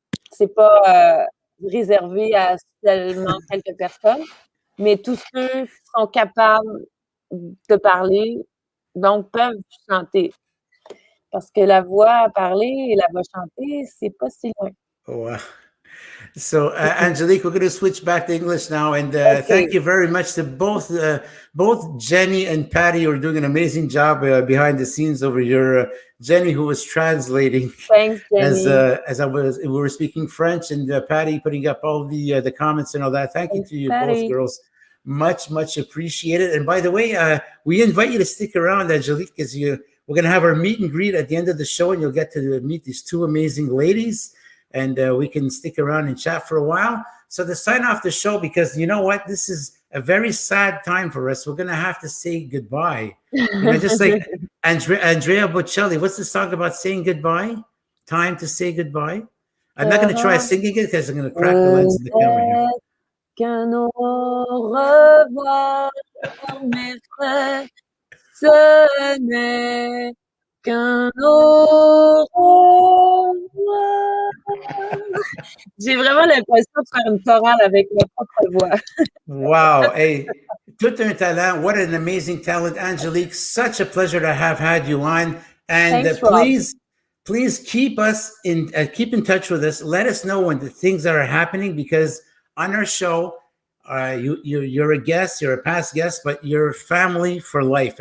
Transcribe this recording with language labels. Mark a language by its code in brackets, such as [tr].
[fr] C'est pas réservé à seulement quelques personnes, mais tous ceux qui sont capables de parler, donc peuvent chanter. Parce que la voix parler et la voix chanter, c'est pas si loin. [en] Wow. So, Angélique, we're going to switch back to English now, and thank you very much to both Jenny and Patty, who are doing an amazing job behind the scenes over here. Jenny, who was translating, Thanks, Jenny. as we were speaking French, and Patty putting up all the comments and all that. Thank you to you Patty. both, girls. Much appreciated. And by the way, we invite you to stick around, Angélique, because we're going to have our meet and greet at the end of the show, and you'll get to meet these two amazing ladies. And we can stick around and chat for a while. So to sign off the show, because you know what? This is a very sad time for us. We're going to have to say goodbye. Just like Andrea Bocelli, what's the song about saying goodbye? Time to say goodbye. I'm not going to try singing it because I'm going to crack the lens in the camera here. [fr] Qu'un au revoir, mes frères, ce n'est qu'un au revoir. J'ai vraiment l'impression de faire une chorale avec ma propre voix. [en] Wow. Hey, [fr] tout un talent. [en] What an amazing talent, Angélique. Such a pleasure to have had you on. And Thanks, please keep in touch with us. Let us know when the things that are happening, because on our show, you're a guest, you're a past guest, but you're family for life.